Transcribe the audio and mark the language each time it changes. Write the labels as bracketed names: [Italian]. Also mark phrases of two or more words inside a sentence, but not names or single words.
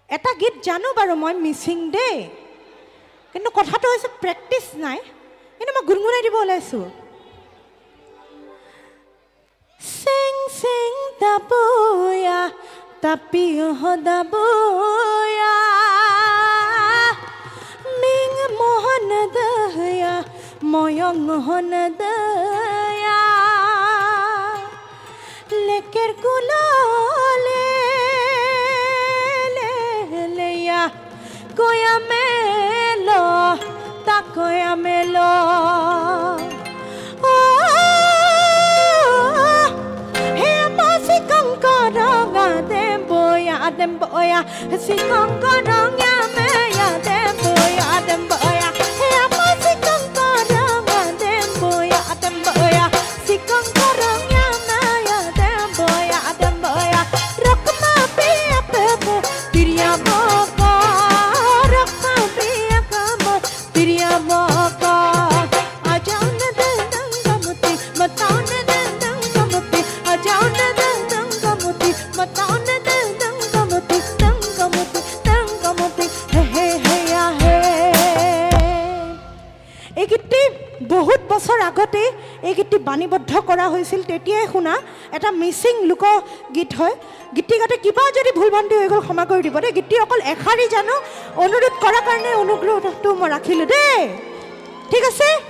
[Assamese] এটা গীত জানো বাৰু মই মিচিং দে কিন্তু কথাটো হৈছে প্ৰেক্টিচ নাই কিন্তু মই গুণগুণাই দিব ওলাইছো [Mising] Sing sing tabuya tapi hodabuya Ming mohon daya moyong mohon daya Leker gulale le ya koya melo ta koya melo Demboya, si kongkorong ya me ya demboya, demboya. Hey, apa si kongkorong ya demboya, demboya. Si kongkorong ya me ya demboya, demboya. Rock ma pia pepo, tiria boko. Rock ma pia kamo, tiria boko. Ajaw na dendang kamuti, mataw na dendang kamuti. Ajaw na dendang kamuti, mataw na [Assamese] বহুত বছৰ আগতে এই গীতটি বাণীবদ্ধ কৰা হৈছিল তেতিয়াই শুনা এটা মিচিং লোক গীত হয় গীতিকাতে কিবা যদি ভুলভ্ৰান্তি হৈ গ'ল ক্ষমা কৰি দিব দেই গীতটি অকল এখাৰি জানো অনুৰোধ কৰাৰ কাৰণে অনুগ্ৰহটো মই ৰাখিলোঁ দেই ঠিক আছে